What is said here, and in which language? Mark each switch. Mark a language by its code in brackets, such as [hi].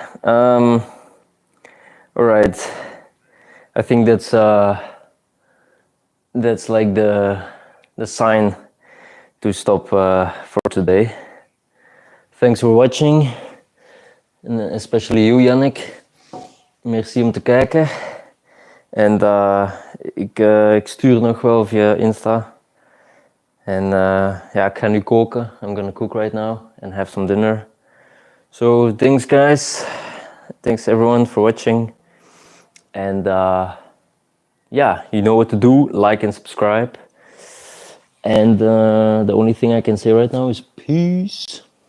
[en] All right. I think that's like the sign to stop for today. Thanks for watching, and especially you, Yannick. [nl] Merci om te kijken. En ik stuur nog wel via Insta. En ja, ik ga nu koken. [en] I'm gonna cook right now and have some dinner. So thanks, guys. Thanks everyone for watching. And yeah, you know what to do. Like and subscribe. And the only thing I can say right now is peace.